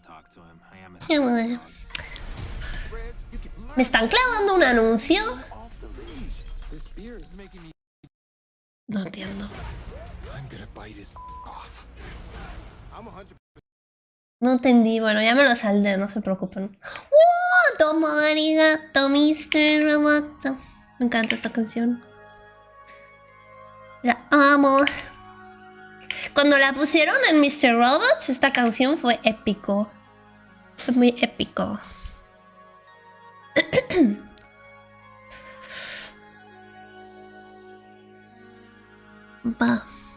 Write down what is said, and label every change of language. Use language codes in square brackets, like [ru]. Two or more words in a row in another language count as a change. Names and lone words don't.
[es] ¿Me están clavando un anuncio? No entiendo. No entendí. Bueno, ya me lo saldé, no se preocupen. ¡Oh! Toma, arigato, Mr. Roboto. Me encanta esta canción. La amo. Cuando la pusieron en Mr. Robots, esta canción fue épico. Fue muy épico. Va.